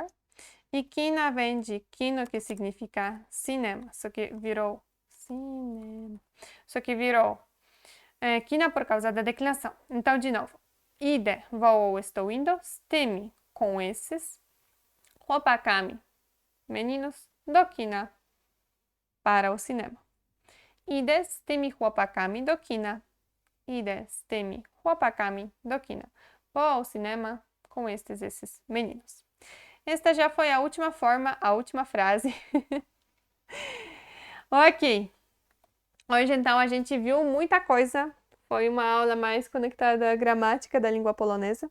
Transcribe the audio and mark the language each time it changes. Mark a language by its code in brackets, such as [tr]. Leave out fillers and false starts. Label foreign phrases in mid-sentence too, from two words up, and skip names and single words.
[pt] E kina vem de kino, que significa cinema. Só que virou cinema. Só que virou kina por causa da declinação. Então, de novo. Idę, vou ou estou indo. [pl] Z tymi, [pt] com esses. Chłopakami, meninos. [pl] Do kina, [pt] para o cinema. [pl] Idę z tymi chłopakami do kina. Idę z tymi chłopakami do kina. [pt] Vou ao cinema com esses meninos. Esta já foi a última forma, a última frase. Ok. Hoje, então, a gente viu muita coisa. Foi uma aula mais conectada à gramática da língua polonesa.